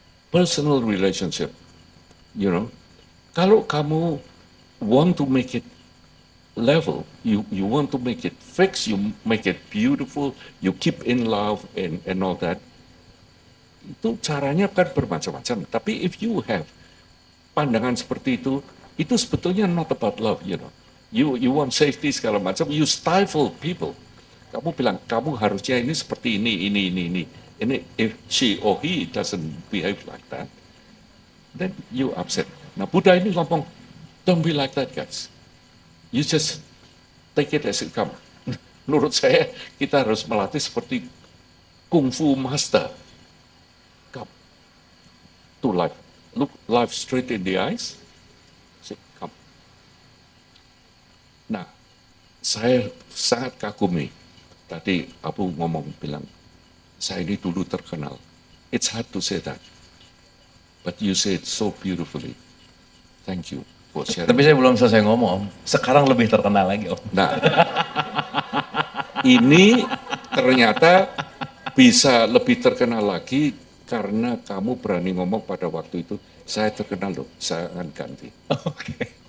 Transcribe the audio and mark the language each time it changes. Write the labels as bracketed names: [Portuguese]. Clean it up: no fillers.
[English] personal relationship, you know. [Indonesian] Kalau kamu [English] want to make it level, you want to make it fixed, you make it beautiful, you keep in love and all that. [Indonesian] Itu caranya kan bermacam-macam. Tapi [English] if you have [Indonesian] pandangan seperti itu sebetulnya [English] not about love, you know. You want safety [Indonesian] segala macam, [English] you stifle people. [Indonesian] Kamu bilang kamu harusnya ini seperti ini. [English] Ini if she or he doesn't behave like that, then you upset. [Indonesian] Nah Buddha ini ngomong, [English] don't be like that guys. You just take it as it comes. [Indonesian] Menurut saya kita harus melatih seperti kungfu master. [English] Come to life, look life straight in the eyes. Say, come. [Indonesian] Nah, saya sangat kagumi. Tadi Abu bilang, saya ini dulu terkenal. [English] It's hard to say that, but you say it so beautifully. Thank you for sharing. [Indonesian] Tapi saya belum selesai ngomong, Om. Sekarang lebih terkenal lagi, Om. Nah, ini ternyata bisa lebih terkenal lagi karena kamu berani ngomong pada waktu itu, saya terkenal loh, saya akan ganti. Oke.